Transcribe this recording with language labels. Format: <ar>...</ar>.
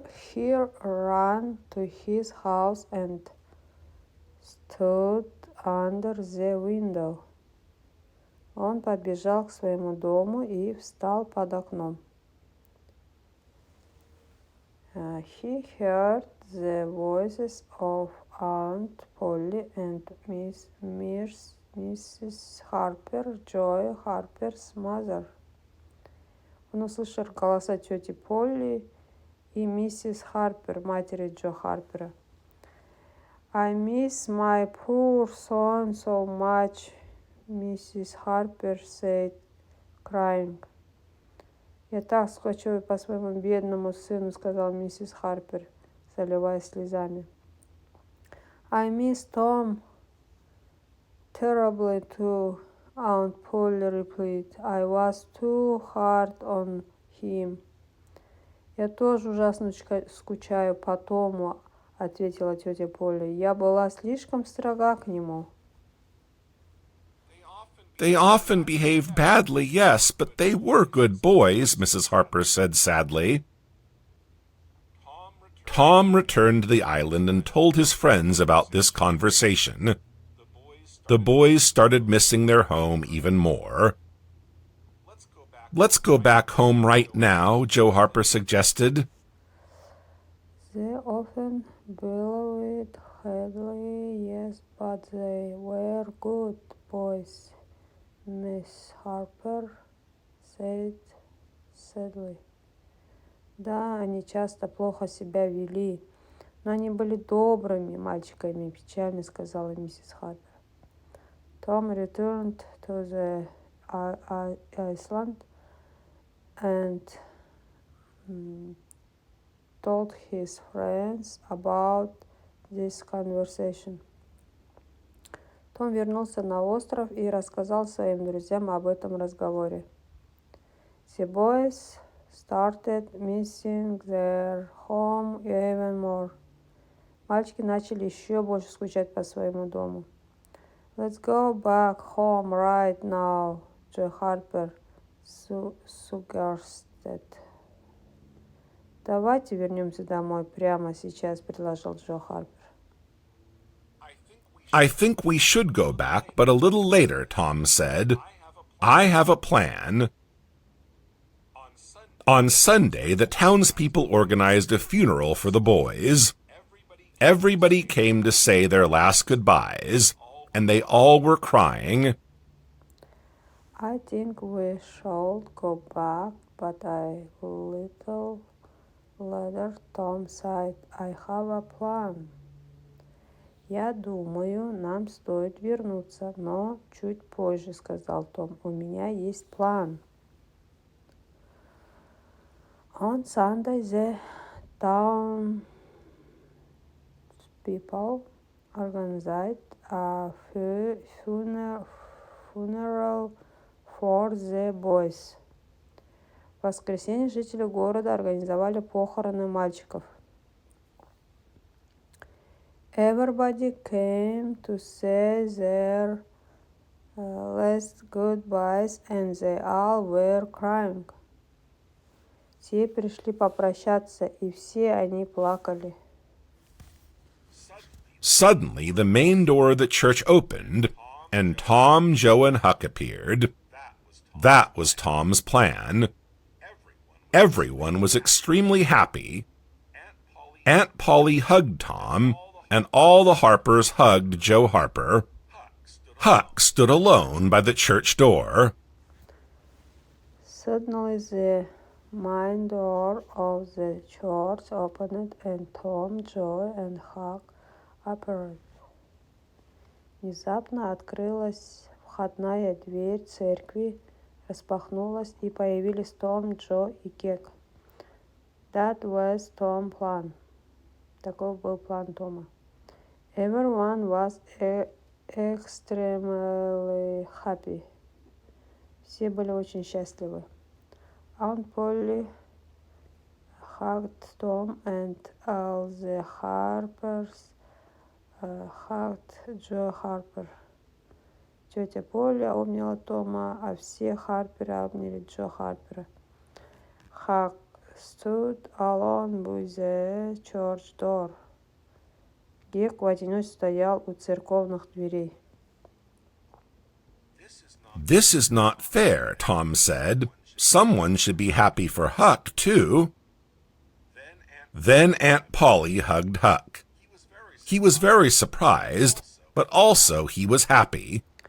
<en>He ran to his house and stood under the window.</en> <ru>Он побежал к своему дому и встал под окном.</ru> <en>He heard the voices of Aunt Polly and Mrs. Harper, Joy Harper's mother.</en> <ru>Он услышал голоса тети Полли и миссис Харпер, матери Джо Харпера.</ru> <en>I miss my poor son so much, Mrs. Harper said, crying.</en> <ru>Я так скучаю по своему бедному сыну, сказал миссис Харпер, заливаясь слезами.</ru> <en>I miss Tom terribly too, Aunt Polly replied. I was too hard on him.</en> <ru>Я тоже ужасно скучаю по Тому, ответила тетя Полли. Я была слишком строга к нему.</ru> <en>They often behaved badly, yes, but they were good boys, Mrs. Harper said sadly. Tom returned to the island and told his friends about this conversation. The boys started missing their home even more. Let's go back home right now, Joe Harper suggested. They often believed badly, yes, but they were good boys, Miss Harper said sadly.</en> <ru>Да, они часто плохо себя вели, но они были добрыми мальчиками, печально сказала миссис Харпер.</ru> <en>Tom returned to the island and told his friends about this conversation.</en> <ru>Том вернулся на остров и рассказал своим друзьям об этом разговоре.</ru> <en>The boys started missing their home even more.</en> <ru>Мальчики начали еще больше скучать по своему дому.</ru> <en>Let's go back home right now, Joe Harper suggested.</en> <ru>Давайте вернемся домой прямо сейчас, предложил Джо Харпер.</ru> <en>I think we should go back, but a little later, Tom said. I have a plan. On Sunday, the townspeople organized a funeral for the boys. Everybody came to say their last goodbyes, and they all were crying. I think we should go back, but a little later Tom said, I have a plan.</en> <ru>Я думаю, нам стоит вернуться, но чуть позже, сказал Том. У меня есть план.</ru> <en>On Sunday, the townspeople organized a funeral for the boys.</en> <ru>В воскресенье жители города организовали похороны мальчиков.</ru> <en>Everybody came to say their last goodbyes, and they all were crying.</en> <ru>Все пришли попрощаться, и все они плакали.</ru> <en>Suddenly, the main door of the church opened, and Tom, Joe, and Huck appeared. That was Tom's plan. Everyone was extremely happy. Aunt Polly hugged Tom, and all the Harpers hugged Joe Harper. Huck stood alone by the church door. Suddenly the main door of the church opened, and Tom, Joe, and Huck appeared.</en> <ru>Внезапно открылась входная дверь церкви, распахнулась, и появились Том, Джо и Кек.</ru> <en>That was Tom's plan.</en> <ru>Таков был план Тома.</ru> <en>Everyone was extremely happy.</en> <ru>Все были очень счастливы. Aunt Polly</ru> <en>hugged Tom and all the Harpers hugged Joe Harper.</en> <ru>Тетя Поля обняла Тома, а все Харперы обняли Джо Харпера.</ru> <en>Huck stood alone by the church door.</en> <ru>Гек в одиночестве стоял у церковных дверей.</ru> <en>This is not fair, Tom said. Someone should be happy for Huck, too. Then Aunt Polly hugged Huck. He was very surprised, but also he was happy.</en>